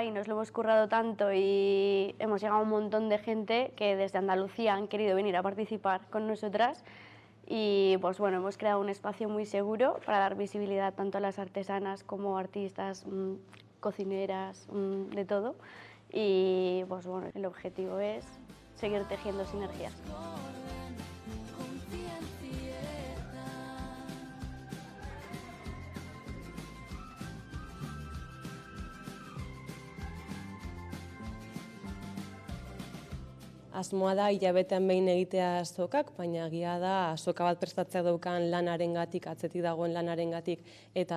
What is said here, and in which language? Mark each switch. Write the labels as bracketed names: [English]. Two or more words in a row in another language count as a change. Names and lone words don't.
[Spanish] y nos lo hemos currado tanto y hemos llegado a un montón de gente que desde Andalucía han querido venir a participar con nosotras y pues bueno, hemos creado un espacio muy seguro para dar visibilidad tanto a las artesanas como artistas, cocineras, de todo y pues bueno, el objetivo es seguir tejiendo sinergias. [Basque] Asmoa da hilabetean behin egitea azokak, baina egia da azoka bat prestatzea daukan lanarengatik, atzetik dagoen lanarengatik, eta